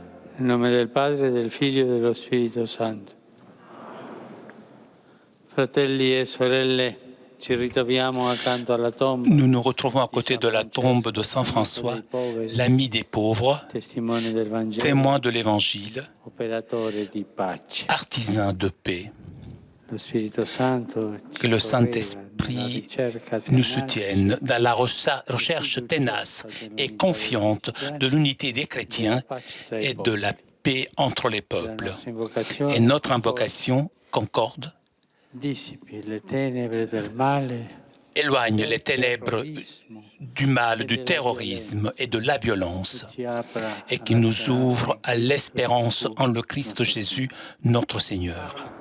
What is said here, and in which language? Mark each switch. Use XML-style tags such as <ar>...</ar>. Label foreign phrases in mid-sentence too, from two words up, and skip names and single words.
<it>Nel nome del Padre, del Figlio e dello Spirito Santo. Fratelli e sorelle, ci ritroviamo accanto alla tomba.</it> <fr>Nous nous retrouvons à côté de la tombe de Saint François, l'ami des pauvres,</fr> <it>testimone del Vangelo,</it> <fr>témoin de l'Évangile,</fr> <it>operatore di pace.</it> <fr>artisan de paix.</fr> <it>Lo Spirito Santo</it> <fr>Que le Saint-Esprit nous soutienne dans la recherche tenace et confiante de l'unité des chrétiens et de la paix entre les peuples. Et notre invocation concorde. Éloigne les ténèbres du mal, du terrorisme et de la violence, et qui nous ouvre à l'espérance en le Christ Jésus, notre Seigneur.</fr>